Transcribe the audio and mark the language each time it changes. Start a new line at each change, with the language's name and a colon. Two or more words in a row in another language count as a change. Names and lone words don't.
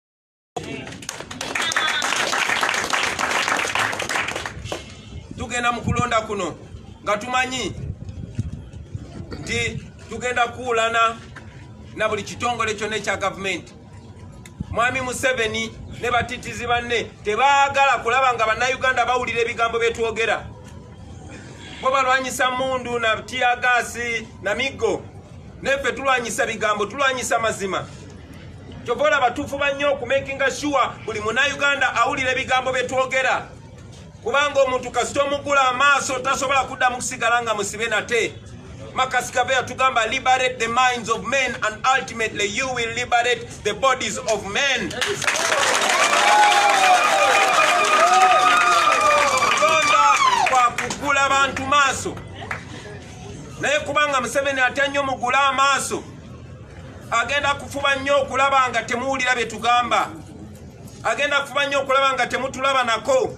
Ganda: Tugenda mu kulonda kuno nga tumanyi nti tugenda kuwulana na buli kitongole kyonna ekya gavumenti. Mwami Museveni ne batiitizi banne tebaagala kulaba nga Bannayuganda bawulira ebigambo bye twogera. Bo balwanyisa mundu na tiagasi na migo. Neffe tulwanyisa bigambo, tulwanyisa mazima. Kyova olaba tufuba nnyo okumakinga sure buli Munnayuganda awulira ebigambo bye twogera. Kubanga omuntu kasita omugula amaaso tasobola kuddamu kusigala nga musibe nate. Makasi Kave yatugamba
English: liberate the minds of men and ultimately you will liberate the bodies of men.
Ganda: Kugula abantu maaso. Naye kubanga Museveni atya nnyo mugula amaaso, agenda kufuba nnyo okulaba nga temuwulira bye tugamba. Agenda kufuba nnyo okulaba nga temutulaba nako.